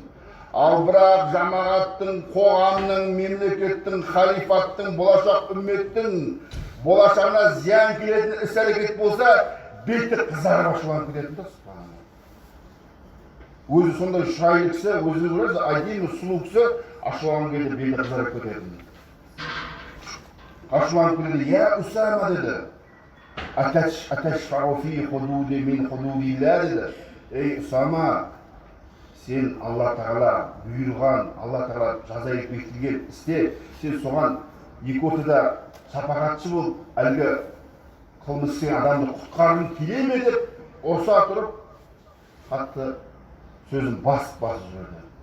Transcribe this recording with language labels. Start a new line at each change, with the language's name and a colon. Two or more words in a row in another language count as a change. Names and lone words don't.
Kazakh: Ал бірақ жамағаттың, қоғамның, мемлекеттің, халифаттың, болашақ үмметтің болашағына зиян келетін іс-әрекет болса, беті қызарып ашуланып кететін да. Өзі сондай шырайлы кісі, өзіңіз көресіз, әдемі сұлу кісі ашуланып кетіп, беті қызарып кететін. Ашуланып кетеді, я Усама деді.
Arabic: أتشفع في حدود من حدود الله деді.
Kazakh: Ей Усама, сен Алла Тағала бұйырған, Алла Тағала жазайып бекітілген істе, сен соған екі ортада шапағатшы болып, әлгі қылмыс істеген адамды құтқарғың келе ме деп ұрса тұрып, қатты сөзін басып жіберді.